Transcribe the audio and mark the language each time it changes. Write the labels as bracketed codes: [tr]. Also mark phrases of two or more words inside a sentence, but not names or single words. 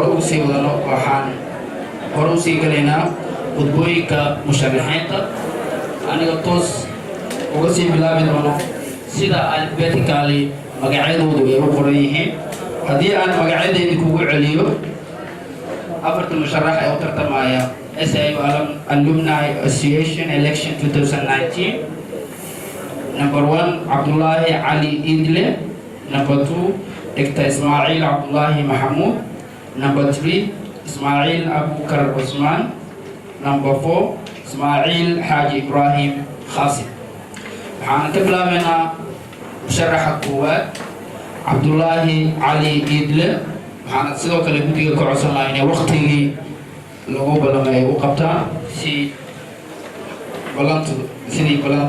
[so] ugu sii wadano waxaan hore usii galaynaa khudbooyinka musharaxiinta aniga toos uga sii bilaabi doono sida alphabetically magacyadoodu ay u qoran yihiin haddii aan magacyadeedi kugu celiyo afarta musharax ee u tartamaya SIU Alumni Association Election 2019 number 1 Abdullahi Ali Idle number 2 Dr. Ismail Abdullahi Mahmoud number 3 Ismail Abubakar Osman number 4 Ismail Haji Ibrahim Khasim waxaan ka bilaabaynaa musharaxa koowaad Abdullahi Ali Idle waxaan sidoo kale guddiga ka codsan lahaa inay waqtigii lagu ballamay u qabtaan si balantu sidii balantu